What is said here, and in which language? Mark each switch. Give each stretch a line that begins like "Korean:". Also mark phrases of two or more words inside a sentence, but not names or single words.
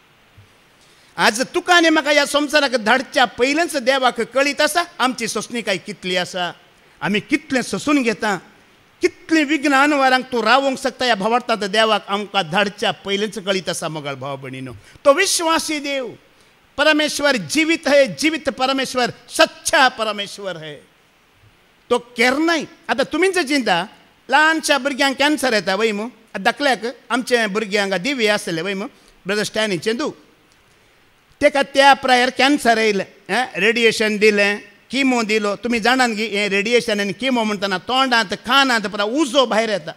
Konkani: आज तुका आनी म्हाका ह्या संवसाराक धाडच्या पयलेंच देवाक कळीत आसा आमची सोंसणीकाय कितली आसा, आमी कितलें सोंसून घेता, कितलीं विघ्नां अनवरांक तूं रावोंक शकता. ह्या भावार्थांत देवाक आमकां धाडच्या पयलेंच कळीत आसा. मोगाळ भाव भयणीनो, तो विश्वासी देव
Hindi: परमेश्वर जीवित है, जीवित परमेश्वर, सच्चा परमेश्वर है.
Konkani: तो केरनाय. आतां तुमीच चिंता, ल्हानशा भुरग्यांक कॅन्सर येता वय मू. धाकल्याक आमचे भुरग्यांक दिव्य आसले वय मू, ब्रदर स्टॅनी चेंदू, ताका त्या प्रायर कॅन्सर येयलें, रेडिएशन दिलें, किमो दिलो. तुमी जाणात गी हें रेडिएशन आनी किमो म्हणटना तोंडांत कानांत पुरा उजो भायर येता.